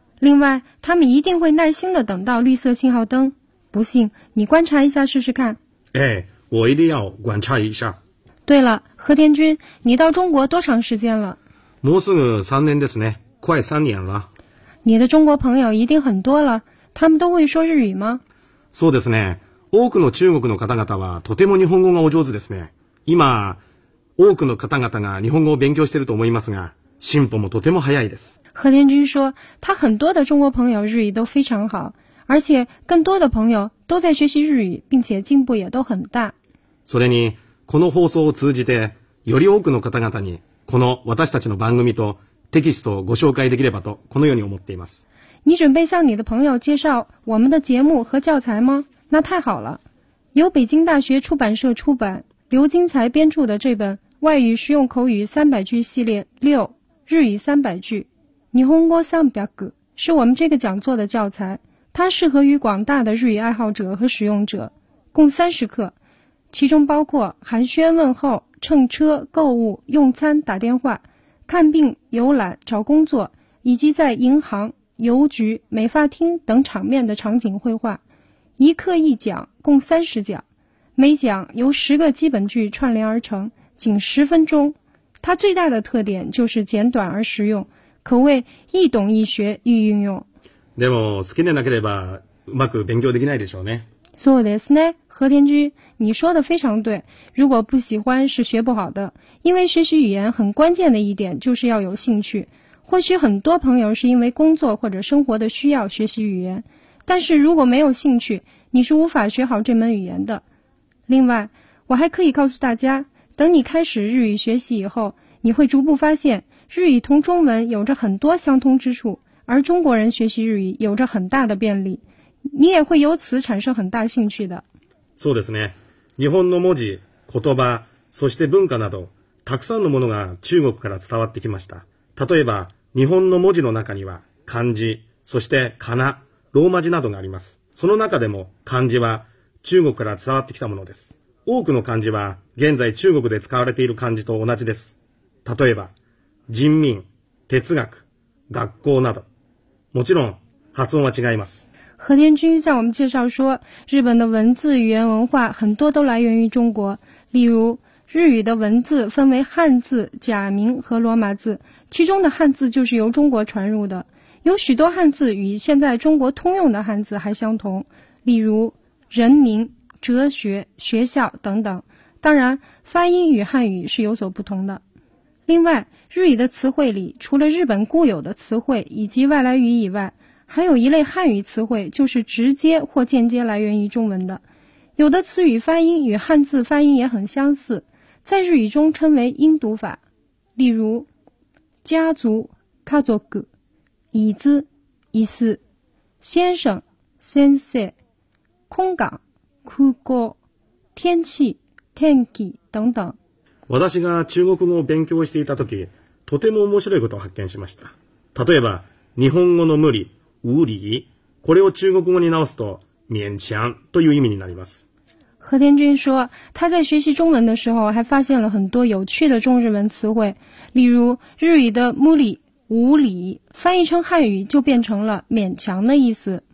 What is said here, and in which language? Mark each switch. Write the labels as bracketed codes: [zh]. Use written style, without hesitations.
[zh] 另外，他们一定会耐心地等到绿色信号灯。不信，你观察一下试试看。哎，我一定要观察一下。对了，和田君，你到中国多长时间了？ [ja] もうすぐ三年ですね。 [zh] 快三年了。你的中国朋友一定很多了。他们都会说日语吗？ [ja] そうですね。多くの中国の方々はとても日本語がお上手ですね。今、多くの方々が日本語を勉強していると思いますが、進歩もとても早いです。 [zh] 和田君说，他很多的中国朋友日语都非常好，而且更多的朋友都在学习日语，并且进步也都很大。 [ja] それに、この放送を通じて、より多くの方々に、この私たちの番組とテキストをご紹介できればと、このように思っています。 [zh] 你准备向你的朋友介绍我们的节目和教材吗？那太好了。由北京大学出版社出版，刘金才编著的这本外语实用口语300句系列6，日语300句，日本語300，是我们这个讲座的教材。它适合于广大的日语爱好者和使用者，共30课，其中包括寒暄问候、乘车、购物、用餐、打电话、看病、游览、找工作，以及在银行、邮局、美发厅等场面的场景绘画，一课一讲，共30讲，每讲由10个基本句串联而成，仅10分钟。它最大的特点就是简短而实用，可谓易懂易学易运用。 [ja] でも好きでなければうまく勉強できないでしょうね。そうですね、 [zh] 和田君，你说的非常对。如果不喜欢是学不好的，因为学习语言很关键的一点就是要有兴趣。或许很多朋友是因为工作或者生活的需要学习语言，但是如果没有兴趣，你是无法学好这门语言的。另外，我还可以告诉大家，等你开始日语学习以后，你会逐步发现日语同中文有着很多相通之处，而中国人学习日语有着很大的便利，你也会由此产生很大兴趣的。 [ja] そうですね。日本の文字、言葉、そして文化などたくさんのものが中国から伝わってきました。例えば、日本の文字の中には漢字、そして仮名、ローマ字などがあります。その中でも漢字は中国から伝わってきたものです。多くの漢字は現在中国で使われている漢字と同じです。例えば、人民、哲学、学校など。もちろん発音は違います。 [zh] 何天君在我们介绍说，日本的文字、语言、文化很多都来源于中国。例如，日语的文字分为汉字、假名和罗马字，其中的汉字就是由中国传入的。有许多汉字与现在中国通用的汉字还相同，例如人名、哲学、学校等等。当然，发音与汉语是有所不同的。另外，日语的词汇里，除了日本固有的词汇以及外来语以外，还有一类汉语词汇，就是直接或间接来源于中文的。有的词语发音与汉字发音也很相似，在日语中称为音读法。例如，家族、家族、椅子、椅子、先生、先生、空港、空港、天气、天気等等。 [ja] 私が中国語を勉強していた時、とても面白いことを発見しました。例えば、日本語の無理、無理、これを中国語に直すと、勉強という意味になります。 [zh] 何天君说，他在学习中文的时候，还发现了很多有趣的中日文词汇，例如日语的無理、無理，翻译成汉语就变成了勉强的意思。